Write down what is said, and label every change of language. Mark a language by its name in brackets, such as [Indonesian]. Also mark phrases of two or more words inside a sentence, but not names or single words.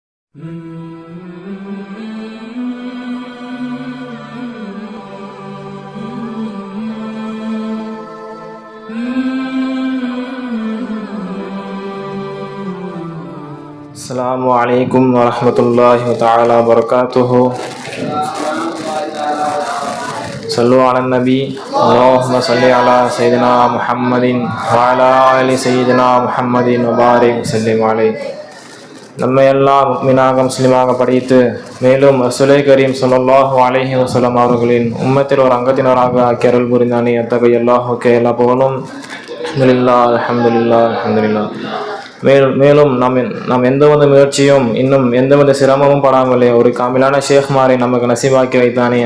[Arabic] السلام عليكم ورحمة الله تعالى وبركاته. صلوا على النبي. اللهم صل على سيدنا محمد وعلى آل سيدنا محمد وبارك وسلم عليه. [Tamil] நம்மை எல்லாம் முஃமினாக முஸ்லிமாக படைத்து மேலும் ரசூலை கரீம் [Arabic] صلى الله عليه وسلم [Tamil] அவர்களின் உம்மத்தில் ஒரு அங்கத்தினராக ஆக்கி அருள் புரிந்தானே. அத்தகைய அல்லாஹ்வுக்கே எல்லா புகழும். அல்ஹம்துலில்லாஹ். மேலும் நாம் எந்தவித முயற்சியும் இன்னும் எந்தவித சிரமமும் படாமலே ஒரு காமிலான ஷேக்மாரை நமக்கு நசீபாக்கி வைத்தானே.